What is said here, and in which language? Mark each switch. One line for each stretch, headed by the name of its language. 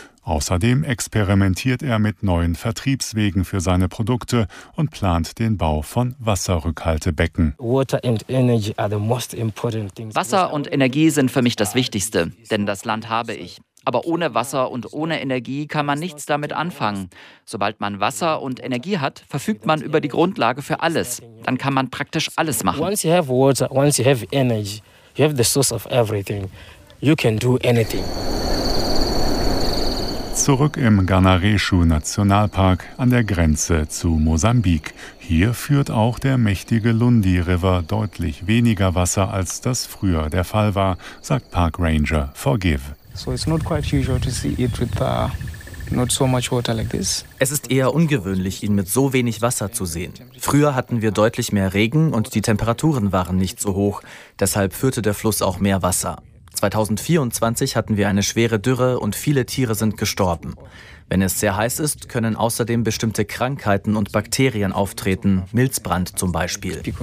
German: Außerdem experimentiert er mit neuen Vertriebswegen für seine Produkte und plant den Bau von Wasserrückhaltebecken. Wasser und Energie sind für mich das Wichtigste, denn das Land habe ich. Aber ohne Wasser und ohne Energie kann man nichts damit anfangen. Sobald man Wasser und Energie hat, verfügt man über die Grundlage für alles. Dann kann man praktisch alles machen.
English: Once you have water, once you have energy, you have the source of everything. You can do anything.
German: Zurück im Ganareshu-Nationalpark an der Grenze zu Mosambik. Hier führt auch der mächtige Lundi River deutlich weniger Wasser, als das früher der Fall war, sagt Park Ranger Forgive.
English: So it's not quite usual to see it with not so much water like this.
German: Es ist eher ungewöhnlich, ihn mit so wenig Wasser zu sehen. Früher hatten wir deutlich mehr Regen und die Temperaturen waren nicht so hoch. Deshalb führte der Fluss auch mehr Wasser. 2024 hatten wir eine schwere Dürre und viele Tiere sind gestorben. Wenn es sehr heiß ist, können außerdem bestimmte Krankheiten und Bakterien auftreten, Milzbrand zum Beispiel.